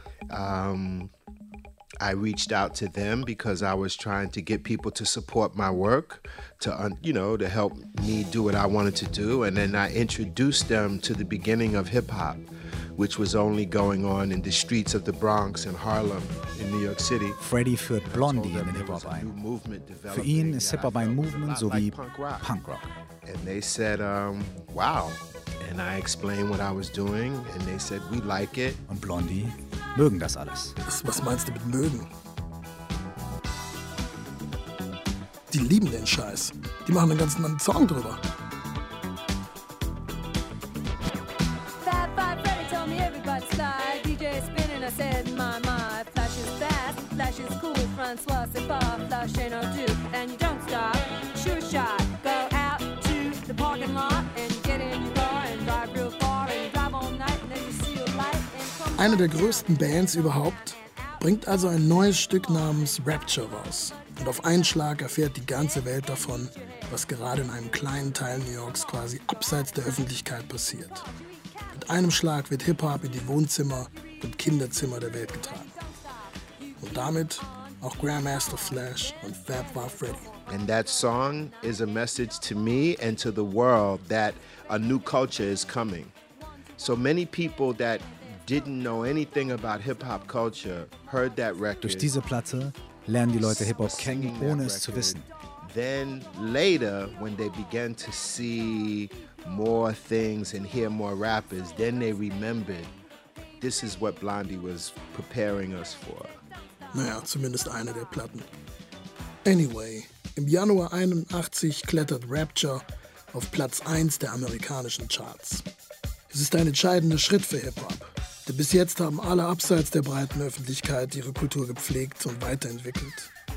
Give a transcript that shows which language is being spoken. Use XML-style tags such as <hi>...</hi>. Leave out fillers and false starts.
<en>I reached out to them because I was trying to get people to support my work, to help me do what I wanted to do. And then I introduced them to the beginning of hip hop, which was only going on in the streets of the Bronx and Harlem in New York City.</en> <de>Freddie führt Blondie in den Hip-Hop ein. Für ihn ist Hip-Hop ein Movement sowie Punk-Rock.</de> <en>And they said, wow. And I explained what I was doing, and they said, we like it.</en> <de>Und Blondie mögen das alles. Was meinst du mit mögen? Die lieben den Scheiß. Die machen einen ganzen Song drüber. Eine der größten Bands überhaupt bringt also ein neues Stück namens Rapture raus. Und auf einen Schlag erfährt die ganze Welt davon, was gerade in einem kleinen Teil New Yorks quasi abseits der Öffentlichkeit passiert. Mit einem Schlag wird Hip-Hop in die Wohnzimmer und Kinderzimmer der Welt getragen. Und damit auch Grandmaster Flash und Fab Bar Freddy.</de> <en>And that song is a message to me and to the world that a new culture is coming. So many people that didn't know anything about hip-hop culture heard that record.</en> <de>Durch diese Platte lernen die Leute Hip-Hop kennen, ohne es zu wissen.</de> <en>Then later, when they began to see more things and hear more rappers, then they remembered, this is what Blondie was preparing us for.</en> <de>Naja, zumindest eine der Platten. Anyway, im Januar 81 klettert Rapture auf Platz 1 der amerikanischen Charts. Es ist ein entscheidender Schritt für Hip-Hop. Denn bis jetzt haben alle abseits der breiten Öffentlichkeit ihre Kultur gepflegt und weiterentwickelt.</de>